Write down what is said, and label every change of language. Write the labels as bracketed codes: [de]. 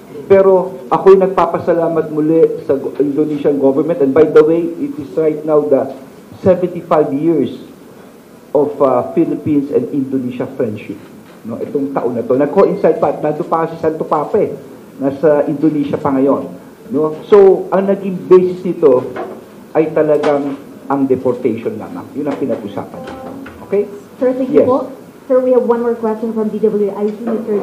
[tl] Pero ako'y nagpapasalamat muli sa Indonesian government. [en] And by the way, it is right now the 75 years of Philippines and Indonesia friendship. [tl] No, itong taon na to. Nag-coincide pa at nandun pa si Santo Papa nasa Indonesia pa ngayon. No? So, ang naging basis nito ay talagang ang deportation lamang. Yun ang pinag-usapan. Okay? [en] Sir, thank you po. Sir, we have one more question from DWIC, Mr.